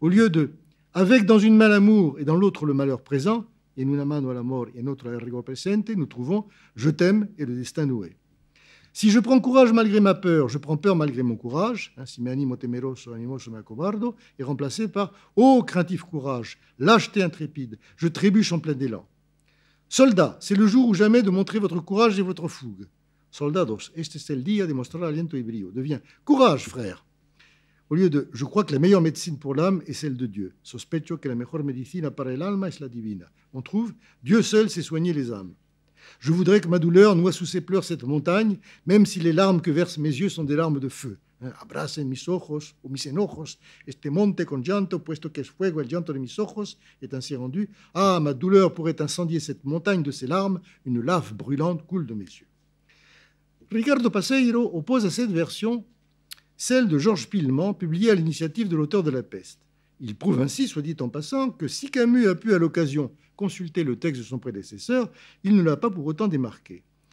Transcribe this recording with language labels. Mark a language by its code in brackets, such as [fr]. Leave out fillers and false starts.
[fr] Au lieu de « avec dans une main l'amour et dans l'autre le malheur présent », [es] en una mano el amor y en otra el rigor presente, [fr] nous trouvons « je t'aime et le destin noué ». Si je prends courage malgré ma peur, je prends peur malgré mon courage. [es] Si me animo temeroso, animoso me acobardo, [fr] est remplacé par « ô craintif courage, lâcheté intrépide, je trébuche en plein élan ». Soldats, c'est le jour ou jamais de montrer votre courage et votre fougue. [es] Soldados, este es el día de mostrar aliento y brío. [fr] Devient courage, frère. Au lieu de je crois que la meilleure médecine pour l'âme est celle de Dieu. [es] Sospecho que la mejor medicina para el alma es la divina. [fr] On trouve Dieu seul sait soigner les âmes. Je voudrais que ma douleur noie sous ses pleurs cette montagne, même si les larmes que versent mes yeux sont des larmes de feu. [es] Abracen mis ojos ou mis enojos este monte con llanto, puesto que es fuego el llanto de mis ojos, [fr] est ainsi rendu. Ah, ma douleur pourrait incendier cette montagne de ses larmes, une lave brûlante coule de mes yeux. Ricardo Paseiro oppose à cette version celle de Georges Pilleman, publiée à l'initiative de l'auteur de La Peste. Il prouve ainsi, soit dit en passant, que si Camus a pu à l'occasion consulter le texte de son prédécesseur, il ne l'a pas pour autant démarqué.